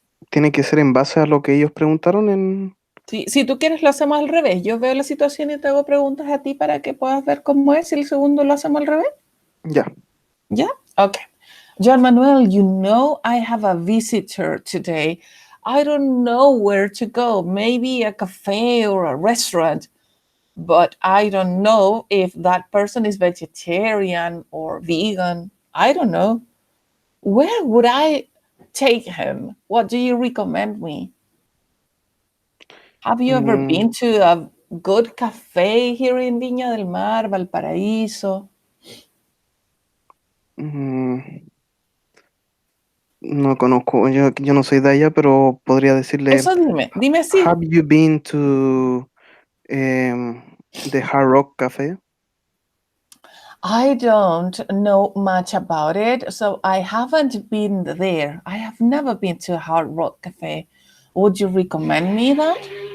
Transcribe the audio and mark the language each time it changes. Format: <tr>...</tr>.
<es>tiene que ser en base a lo que ellos preguntaron en... Si tú quieres, lo hacemos al revés. Yo veo la situación y te hago preguntas a ti para que puedas ver cómo es. Y el segundo lo hacemos al revés. Ya.</es> <en>Yeah? Okay. John Manuel, you know I have a visitor today. I don't know where to go. Maybe a cafe or a restaurant. But I don't know if that person is vegetarian or vegan. I don't know. Where would I take him? What do you recommend me? Have you ever been to a good cafe here in Viña del Mar, Valparaíso?</en> <es>No conozco, yo no soy de allá, pero podría decirle, Eso dime sí.</es> <en>have you been to the Hard Rock Café? I don't know much about it, so I haven't been there. I have never been to a Hard Rock Cafe. Would you recommend me that?</en>